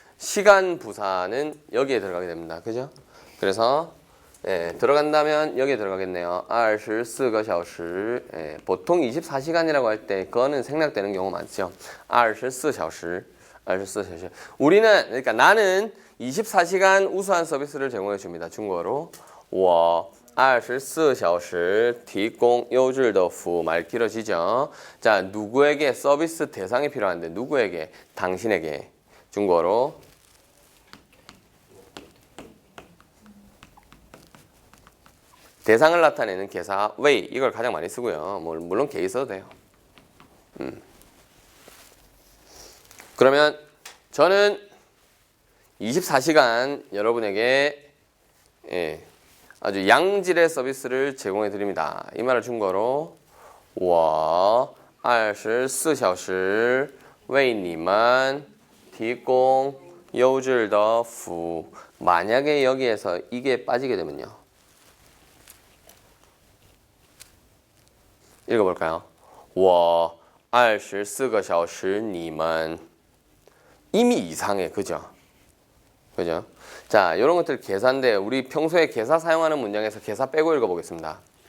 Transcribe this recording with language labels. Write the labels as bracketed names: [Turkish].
[Korean] 시간 부사는 여기에 들어가게 됩니다. 그죠? 그래서 들어간다면 여기에 들어가겠네요. [Chinese] 24个小时. [Korean] 보통 24시간이라고 할 때 그거는 생략되는 경우가 많죠. [Chinese] 24小时.24小时. [Korean] 우리는 그러니까 나는 24시간 우수한 서비스를 제공해 줍니다. 중국어로 [Chinese] 我24小时提供优质的服务. [Korean] 말 길어지죠. 자, 누구에게 서비스 대상이 필요한데 누구에게? 당신에게. 중국어로 대상을 나타내는 개사 웨이. 이걸 가장 많이 쓰고요. 물론 개 있어도 돼요. 그러면 저는 24시간 여러분에게 아주 양질의 서비스를 제공해 드립니다. 이 말을 중국어로 [Chinese] 我24小时为你们提供优质的服务. [Korean] 만약에 여기에서 이게 빠지게 되면요. 읽어볼까요? [Chinese] 我24个小时你们. [Korean] 이미 이상해. 그죠? 그죠? 자, 이런 것들 계산인데 우리 평소에 계사 사용하는 문장에서 계사 빼고 읽어보겠습니다.